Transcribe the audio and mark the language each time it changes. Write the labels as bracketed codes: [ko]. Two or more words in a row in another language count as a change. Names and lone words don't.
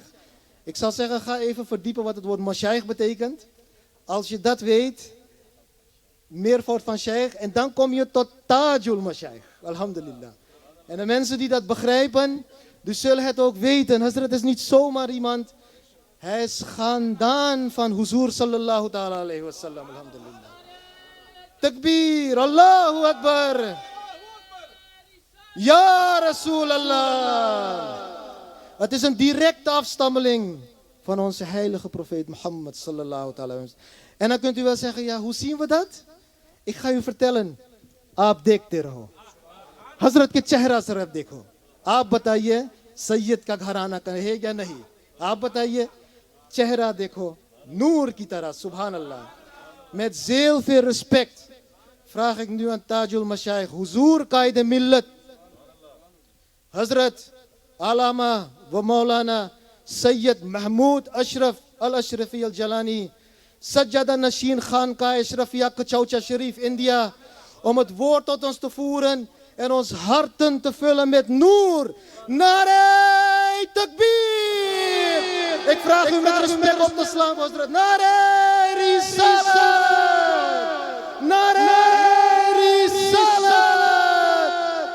[nl] Ik zal zeggen, ga even verdiepen wat het woord Mashaykh betekent. Als je dat weet, meervoud van Shaykh, en dan kom je tot Tajul Mashaykh. Alhamdulillah. En de mensen die dat begrijpen, die zullen het ook weten. Hazrat is niet zomaar iemand. Hij is Khandaan van Huzur [ar] صلى الله تعالى عليه وسلم. [nl] Alhamdulillah. [ar] تكبير، الله أكبر. يا رسول الله. [nl] Het is een directe afstammeling van onze heilige profeet Mohammed [ar] صلى الله تعالى عليه وسلم. [nl] En dan kunt u wel zeggen, ja, hoe zien we dat? Ik ga u vertellen. [ur] آپ دیکھتے رہو. حضرت کے چہرہ سے رب دیکھو. آپ بتائیے, سید کا گھرانا ہے یا نہیں? آپ بتائیے، چہرہ دیکھو۔ نور کی طرح، سبحان اللہ. [nl] Met zeer veel respect vraag ik nu aan Tajul Mashaykh, Huzur Qaid Millat, Hazrat Alama wa Maulana Sayyid Mahmood Ashraf Al-Ashrafi Al-Jalani, Sajjada Nashin Khanqah Ashrafiyya Kachaucha Sharif, India, om het woord tot ons te voeren en ons harten te vullen met noor. [ur] نعرۂ تکبیر! [nl] Ik vraag u met respect op te slaan, Hazrat. [ur] نعرۂ رسالت! نعرۂ رسالت!